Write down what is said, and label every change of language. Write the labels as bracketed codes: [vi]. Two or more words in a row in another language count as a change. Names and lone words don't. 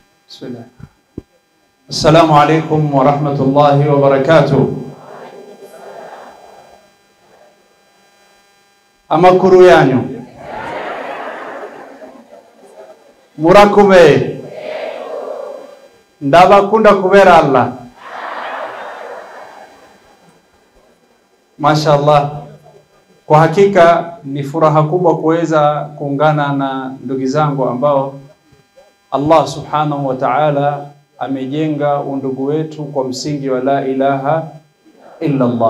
[ar] بسم الله. السلام عليكم ورحمة الله وبركاته. [rw] Amakuru yanyu murakume ndabakunda kubera Allah. [sw] Mashallah, kwa hakika ni furaha kubwa kuweza kuungana na ndugu zangu ambao Allah [ar] سبحانه وتعالى [sw] amejenga undugu wetu kwa msingi wa [ar] لا إله إلا الله.